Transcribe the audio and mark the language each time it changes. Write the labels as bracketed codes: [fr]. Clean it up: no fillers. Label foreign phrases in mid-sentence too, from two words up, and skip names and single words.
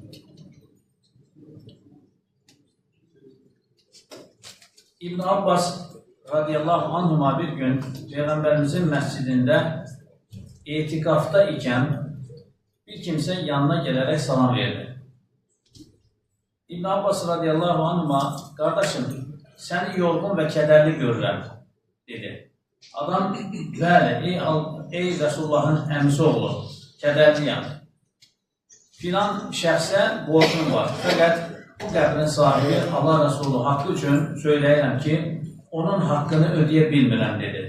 [tr] İbn Abbas radiyallahu anhuma bir gün Peygamberimizin mescidinde itikafta iken bir kimse yanına gelerek salam verdi. İbn Abbas radiyallahu anhuma, kardeşim seni yorgun ve kederli görürəm dedi. [az] Adam, bəli, ey Resulullahın əmsi oğlu, kədərliyəm. Filan şəxsə borcum var. Fəqət bu qəbrin sahibi Allah Resulü haqqı üçün söyləyirəm ki, onun haqqını ödeyə bilmirəm dedi.